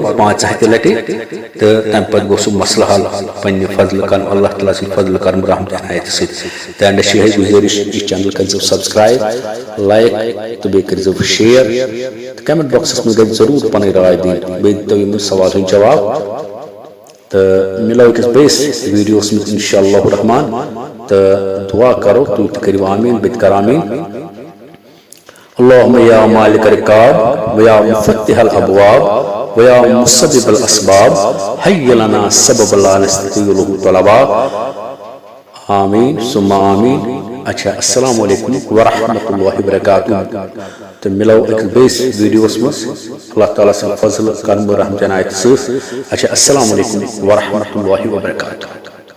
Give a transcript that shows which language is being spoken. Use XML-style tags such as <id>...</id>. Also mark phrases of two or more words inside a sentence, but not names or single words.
<ks>5 لٹہِ تہٕ تمہِ پتہٕ گوٚو سُہ مسلہٕ حل پننہِ فضلہٕ کرم اللہ تعالیٰ سٕنٛدِ فضلہٕ کرم رحمتہِ عنایتہِ سۭتۍ تہٕ اینڈس چھِ یِہے گُزٲرِش یہِ چینل کٔرزیو</ks> <en>subscribe like</en> <ks>تہٕ بیٚیہِ کٔرزیو شیر تہٕ</ks> <en>comment boxas</en> <ks>منٛز گژھِ ضروٗر پنٕنۍ راے دِنۍ بیٚیہِ دِتو یِمن سوال ہُنٛد جواب تو ملو أکِس بیٚیِس ویٖڈیوس منٛز</ks> <ar>انشاءاللہ الرحمن</ar> <ks>تو دعا کرو تُہۍ تہِ کٔرِو آمیٖن بہٕ تہِ کر آمیٖن</ks> <ar>اللهم یا مالک الرقاب ویا مفتح الابواب ویا مسبب الاسباب حی لنا سبب لا نستطيع طلبا آمین ثم آمین اچھا السلام علیکم ورحمۃ اللہ وبرکاتہ</ar> <ks>تو ملو ایک بیس ویڈیوس مز اللہ تعالیٰ سن فضل کرم رحمت عنایت سۭتۍ</ks> <ar>اچھا السلام علیکم ورحمۃ اللہ وبرکاتہ</ar>